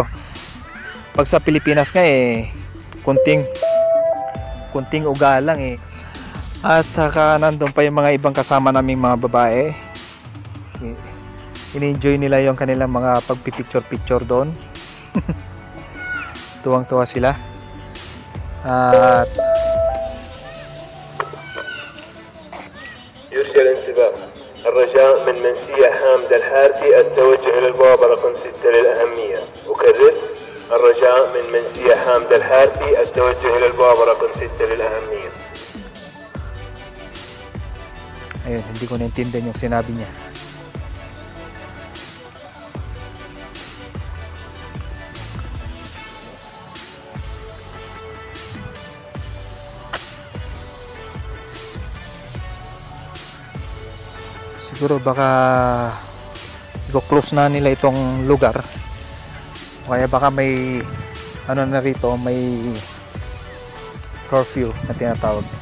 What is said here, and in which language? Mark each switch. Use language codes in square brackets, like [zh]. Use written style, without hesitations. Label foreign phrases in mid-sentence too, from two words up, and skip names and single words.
[tl] Pag sa Pilipinas nga kunting uga lang At saka nandun pa yung mga ibang kasama naming mga babae. In-enjoy nila yung kanilang mga pagpipicture-picture doon. Tuwang-tuwa sila. At [ar] يرجى الانتباه الرجاء من منسية حامد الحارثي التوجه إلى البوابة رقم 6 للأهمية. أكرر الرجاء من منسية حامد الحارثي التوجه إلى البوابة رقم 6 للأهمية. [tl] ayun, hindi ko naintindihan yung sinabi niya. Siguro baka i-close na nila itong lugar, o kaya baka may na rito, may curfew na tinatawag.